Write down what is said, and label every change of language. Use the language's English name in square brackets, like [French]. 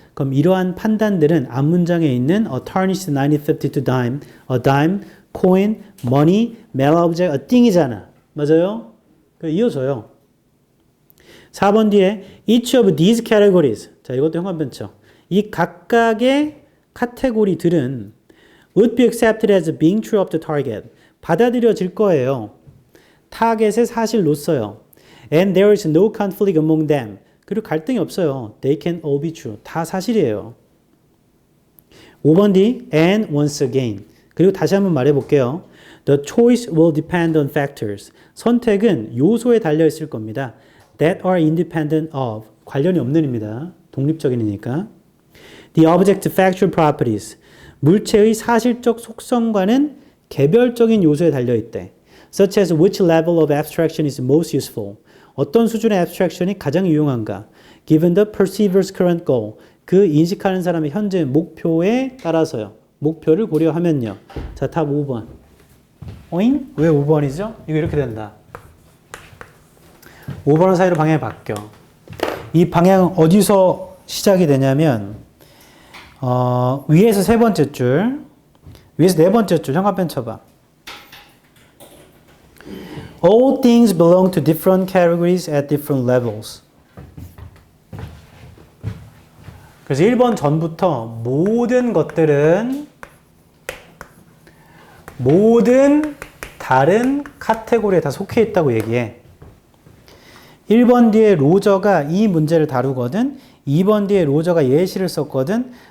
[Korean] 그럼 이러한 판단들은 앞문장에 있는 [English] a tarnished 1952 dime, a dime, coin, money, metal object, a thing이잖아. [Korean] 맞아요? 이어져요. [English] 4번 뒤에 each of these categories. [Korean] 자, 이것도 현관편죠. 이 각각의 카테고리들은 [English] would be accepted as being true of the target. [Korean] 받아들여질 거예요. 타겟의 사실로서요. [English] And there is no conflict among them. [Korean] 그리고 갈등이 없어요. [English] They can all be true. [Korean] 다 사실이에요. [English] 5번 뒤 and once again. [Korean] 그리고 다시 한번 말해볼게요. [English] The choice will depend on factors. [Korean] 선택은 요소에 달려있을 겁니다. [English] That are independent of. [Korean] 관련이 없는입니다. 독립적인이니까. [English] The object factual properties. [Korean] 물체의 사실적 속성과는 개별적인 요소에 달려있대. [English] Such as which level of abstraction is most useful. [Korean] 어떤 수준의 abstraction이 가장 유용한가. [English] Given the perceiver's current goal. [Korean] 그 인식하는 사람의 현재 목표에 따라서요. 목표를 고려하면요. 자, 답 5번. 오잉? 왜 5번이죠? 이거 이렇게 된다. 5번은 사이로 방향이 바뀌어. 이 방향은 어디서 시작이 되냐면 위에서 세 번째 줄, 위에서 네 번째 줄 현관펜 쳐봐. [English] All things belong to different categories at different levels. [Korean] 그래서 1번 전부터 모든 것들은 모든 다른 카테고리에 다 속해 있다고 얘기해. 1번 뒤에 로저가 이 문제를 다루거든. 2번 뒤에 로저가 예시를 썼거든.